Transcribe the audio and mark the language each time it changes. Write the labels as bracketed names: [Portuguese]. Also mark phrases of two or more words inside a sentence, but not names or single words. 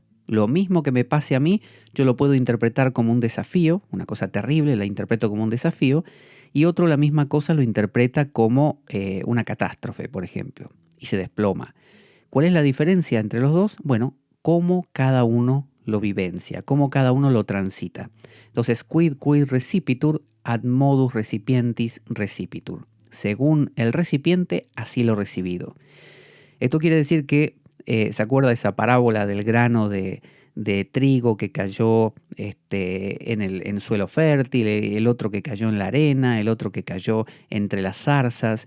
[Spanish] Lo mismo que me pase a mí, yo lo puedo interpretar como un desafío, una cosa terrible, la interpreto como un desafío, y otro la misma cosa lo interpreta como una catástrofe, por ejemplo, y se desploma. ¿Cuál es la diferencia entre los dos? Bueno, cómo cada uno lo vivencia, cómo cada uno lo transita. Entonces, [Latin] quid recipitur ad modus recipientis recipitur. [Spanish] Según el recipiente, así lo recibido. Esto quiere decir que, ¿se acuerda de esa parábola del grano de trigo que cayó en suelo fértil, el otro que cayó en la arena, el otro que cayó entre las zarzas?